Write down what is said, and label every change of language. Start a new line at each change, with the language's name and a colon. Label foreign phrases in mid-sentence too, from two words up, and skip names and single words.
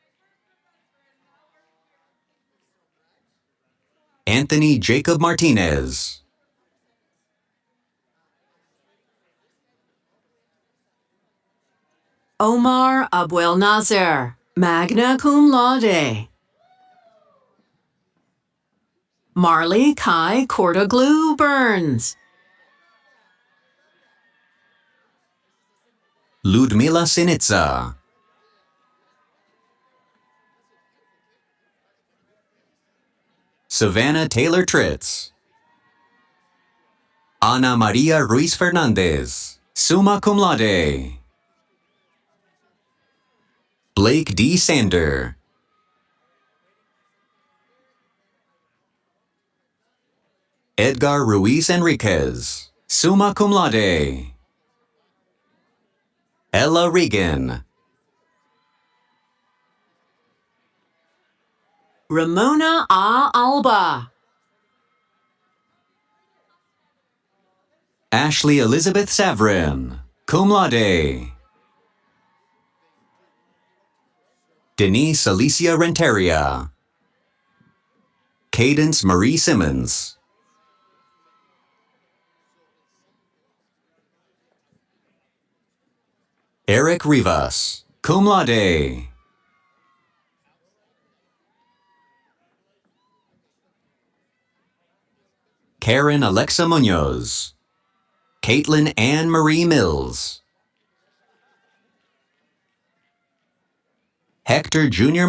English: Anthony Jacob Martinez. Omar Abuel Nasser,
Latin: magna cum laude.
English: Marley Kai Cortaglu Burns. Ludmila Sinitsa. Savannah Taylor Tritz. Ana Maria Ruiz Fernandez,
Latin: summa cum laude.
English: Blake D. Sander. Edgar Ruiz Enriquez,
Latin: summa cum laude.
English: Ella Regan. Ramona A. Alba. Ashley Elizabeth Savrin,
Latin: cum laude.
English: Denise Alicia Renteria. Cadence Marie Simmons. Eric Rivas,
Latin: cum laude.
English: Karen Alexa Munoz. Caitlin Ann Marie Mills. Hector Jr.